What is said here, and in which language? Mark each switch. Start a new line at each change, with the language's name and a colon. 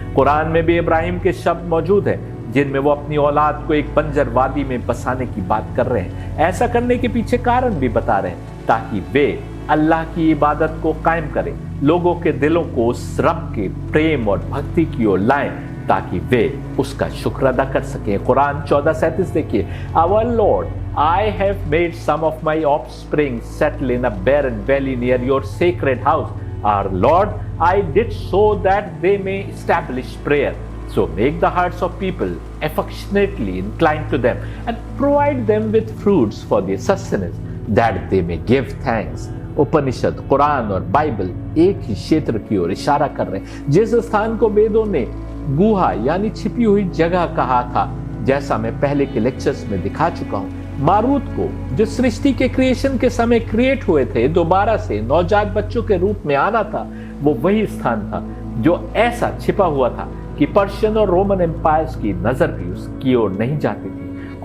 Hindi: कुरान में भी इब्राहिम के शब्द मौजूद हैं जिनमें वो अपनी औलाद को एक बंजर वादी में बसाने की बात कर रहे हैं। ऐसा करने के पीछे कारण भी बता रहे हैं ताकि वे अल्लाह की इबादत को कायम करें, लोगों के दिलों को उस रब के प्रेम और भक्ति की ओर लाएं ताकि वे उसका शुक्र अदा कर सकें। कुरान 14:37 देखिए,
English: Our lord I have made some of my offspring settle in a barren valley near your sacred house. Our Lord, I did so that they may establish prayer. So make the hearts of people affectionately inclined to them and provide them with fruits for their sustenance, that they may give thanks.
Hindi: उपनिषद, कुरान और Bible एक ही क्षेत्र की ओर इशारा कर रहे हैं। जिस स्थान को वेदों ने गुहा यानी छिपी हुई जगह कहा था, जैसा मैं पहले के लेक्चर्स में दिखा चुका हूं, मारूत को जो सृष्टि के क्रिएशन के समय क्रिएट हुए थे, दोबारा से नवजात बच्चों के रूप में आना था, वो वही स्थान था जो ऐसा छिपा हुआ था कि पर्शियन और रोमन एम्पायर्स की नजर भी उसकी ओर नहीं जाती थी।